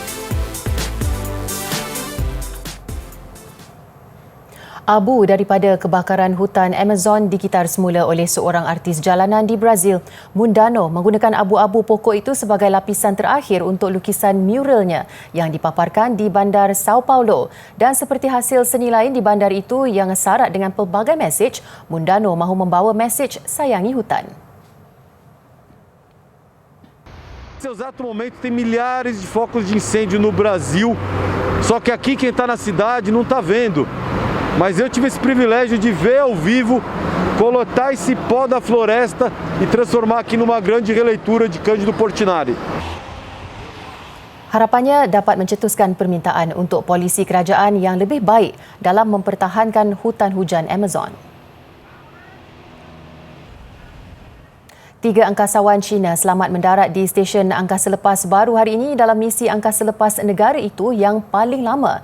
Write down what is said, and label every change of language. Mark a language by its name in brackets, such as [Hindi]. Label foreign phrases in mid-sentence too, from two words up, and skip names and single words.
[Malay] Abu daripada kebakaran hutan Amazon dikitar semula oleh seorang artis jalanan di Brazil. Mundano menggunakan abu-abu pokok itu sebagai lapisan terakhir untuk lukisan muralnya yang dipaparkan di bandar Sao Paulo. Dan seperti hasil seni lain di bandar itu yang syarat dengan pelbagai mesej, Mundano mahu membawa mesej sayangi hutan. [Portuguese] Nesse exato momento tem milhares de focos de incêndio no Brasil, só que aqui quem está na cidade não está vendo. Mas eu tive esse privilégio de ver ao vivo, coletar esse pó da floresta e transformar aqui numa grande releitura de Cândido Portinari. [Malay] Harapannya dapat mencetuskan permintaan untuk polisi kerajaan yang lebih baik dalam mempertahankan hutan hujan Amazon. 3 angkasawan Cina selamat mendarat di stesen angkasa lepas baru hari ini dalam misi angkasa lepas negara itu yang paling lama.